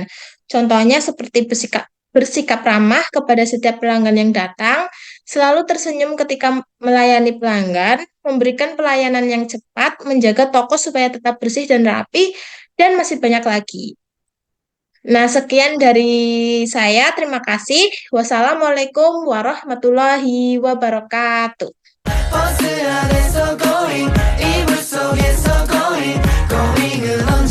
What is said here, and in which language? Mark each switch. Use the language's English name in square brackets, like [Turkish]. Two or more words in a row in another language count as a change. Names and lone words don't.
[Indonesian] Contohnya seperti bersikap ramah kepada setiap pelanggan yang datang, selalu tersenyum ketika melayani pelanggan, memberikan pelayanan yang cepat, menjaga toko supaya tetap bersih dan rapi, dan masih banyak lagi. Nah, sekian dari saya. Terima kasih. [Arabic] والسلام عليكم ورحمة الله وبركاته. [Korean] 버스 안에서 going 이불 속에서 [English] going going [Korean] 을